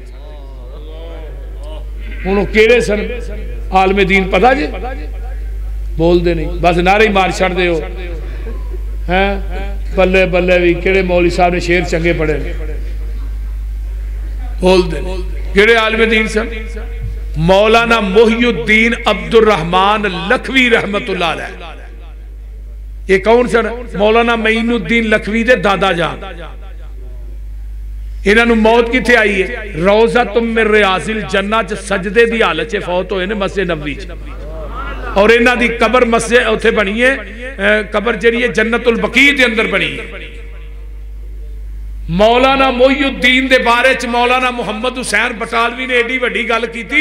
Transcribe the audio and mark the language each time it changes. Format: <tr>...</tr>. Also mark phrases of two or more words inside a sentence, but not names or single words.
<pa>ہن کیہڑے سن عالم دین پتہ جی? بولتے نہیں، بس نعرے ای مار چھڈدے ہو ہیں. بلے بلے وی کیہڑے مولوی صاحب نے شعر چنگے پڑھے بولتے کیہڑے عالم دین سن? مولانا محی الدین عبدالرحمن لکھوی</pa> <ar>رحمة الله عليه.</ar> <pa>اے کون سن? مولانا معین الدین لکھوی دے دادا جان. ایہناں نوں موت کتھے آئی ہے?</pa> <ar>روضة من رياض الجنة</ar> <pa>چ سجدے دی حالت چ فوت ہوئے نے مسجد نبوی چ. اور ایہناں دی قبر مسجد اوتھے بنی ہے، قبر جیہڑی ہے جنت البقیع دے اندر بنی ہے. مولانا محی الدین دے بارے چ مولانا محمد حسین بٹالوی نے ایڈی وڈی گل کیتی.</pa>